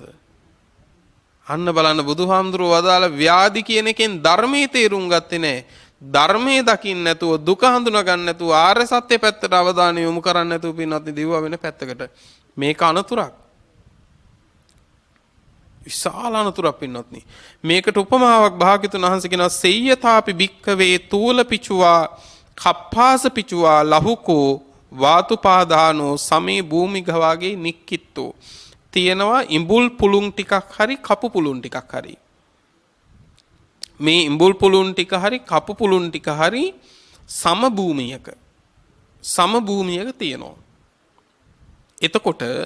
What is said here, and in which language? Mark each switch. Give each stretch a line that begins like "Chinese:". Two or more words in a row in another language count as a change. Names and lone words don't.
Sinhala: අන්න බලන්න බුදුහාමුදුරෝ වදාළ ව්‍යාධි කියන එකෙන් ධර්මයේ තේරුම් ගත්තේ නැහැ. ධර්මයේ දකින්න නැතුව දුක හඳුනා ගන්න නැතුව ආර්ය සත්‍ය පැත්තට අවධානය යොමු කරන්නේ නැතුව පින්නත් දිවුවා වෙන පැත්තකට. මේක අනතුරක්. විශාල අනතුරක් පින්නත්නි. මේකට උපමාවක් භාග්‍යතුන් වහන්සේ කියනවා
Pali: සෙය්‍යතාපි භික්ඛවේ තූල පිචුවා කප්පාස පිචුවා ලහුකෝ වාතුපාදානෝ සමේ භූමිග වාගේ නික්කිත්තෝ
Sinhala: තියෙනවා ඉඹුල් පුළුන් ටිකක් හරි කපු පුළුන් ටිකක් හරි මේ ඉඹුල් පුළුන් ටික හරි කපු පුළුන් ටික හරි සම භූමියක තියෙනවා එතකොට